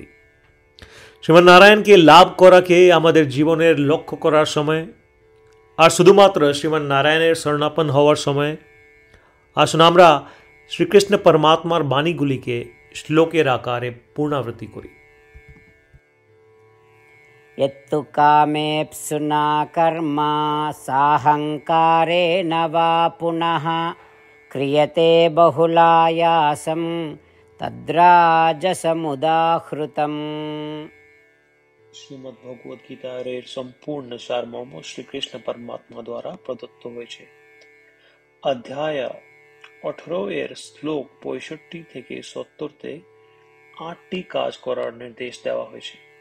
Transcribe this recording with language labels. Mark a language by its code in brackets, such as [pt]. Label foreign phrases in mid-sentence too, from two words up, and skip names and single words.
[bn] শ্রীমন্নারায়ণকে লাভ করাকে আমাদের জীবনের লক্ষ্য করার সময় আর শুধুমাত্র শ্রীমন্নারায়ণের শরণাপন্ন হওয়ার সময় আসুন আমরা শ্রীকৃষ্ণ পরমাত্মার বাণীগুলিকে শ্লোকের আকারে পুনরাবৃত্তি করি। [sa] यत्तु कामेप्सुना कर्म साहंकारेण वा पुनः क्रियते बहुलायासं तद्राजसमुदाहृतम्। [bn] শ্রীমদ্ ভগবদ গীতার এর সম্পূর্ণ সারমর্ম শ্রীকৃষ্ণ পরমাত্মা দ্বারা প্রদত্ত হয়েছে। অধ্যায় 18 এর শ্লোক 65 থেকে 70-তে 8টি কাজ করার নির্দেশ দেওয়া হয়েছে।